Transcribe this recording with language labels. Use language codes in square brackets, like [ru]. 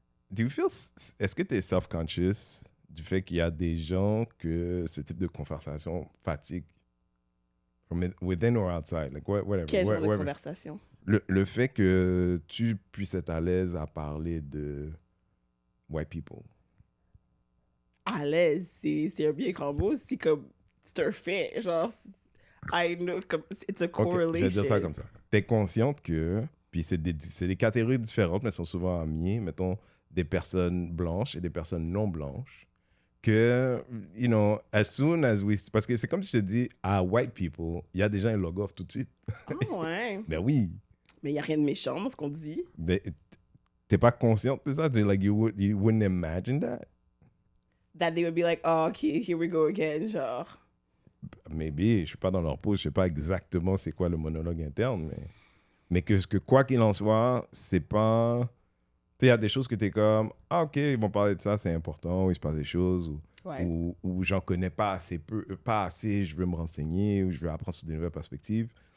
[en] Do you feel, [fr] est-ce que tu es self-conscious du fait qu'il y a des gens que ce type de conversation fatigue? [en] From within or outside? Like whatever. [fr] Quel genre de conversation? Le fait que tu puisses être à l'aise à parler de [en] white people. [fr] À l'aise, c'est un bien grand mot. C'est comme, c'est un fait. Genre, [en] I know, [fr] comme, [en] it's a correlation. [fr] Okay, je vais dire ça comme ça. Tu es consciente que, puis c'est des catégories différentes, mais elles sont souvent amies, mettons, des personnes blanches et des personnes non blanches, que, [en] you know, as soon as we... [fr] Parce que c'est comme si je te dis, à [en] white people, [fr] il y a des gens qui log off tout de suite. Ah ouais. Ben oui. Mais il n'y a rien de méchant dans ce qu'on dit. Mais t'es pas consciente de ça? [en] Like, you wouldn't imagine that? That they would be like, oh, okay, here we go again, [fr] genre. [en] Maybe, [fr] je suis pas dans leur peau, je sais pas exactement c'est quoi le monologue interne, mais que quoi qu'il en soit, c'est pas... Tu sais, il y a des choses que tu es comme, ah ok, ils vont parler de ça, c'est important, ou il se passe des choses, ou j'en connais pas assez, je veux me renseigner, ou je veux apprendre sur des nouvelles perspectives.